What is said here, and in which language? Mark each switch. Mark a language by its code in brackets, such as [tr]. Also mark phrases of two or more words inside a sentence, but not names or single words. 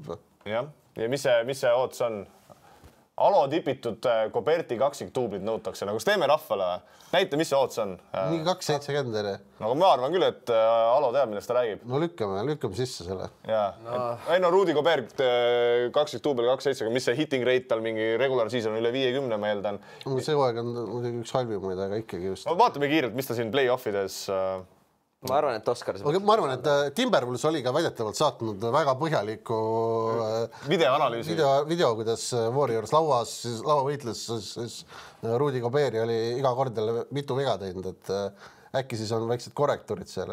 [et] Jah, ja mis see ootus on? Alo tipitud Koberti kaksiktuublid nõutakse. Nagu teeme rahvale, näita, mis see ootus on? Nii 2.70 eri. Nagu ma arvan küll, et Alo teab, millest ta räägib. No lükkame sisse selle. Ei no Rudi Gobert kaksiktuubel 2.7, mis see [en] hitting rate [et] tal mingi [en] regular season [et] üle 50, ma eeldan. See aeg on muidugi üks halvimaid, aga ikkagi just. Vaatame kiirelt, mis ta siin play-offides... Ma arvan, et Oskar... Ma arvan, et Timberwolves oli ka väidetavalt saatnud väga põhjaliku videoanalüüsi. Video, kuidas Warriors lauavõitles, siis Rudi Gobert oli iga kord mitu viga teinud, et äkki siis on väiksed korrektuurid seal.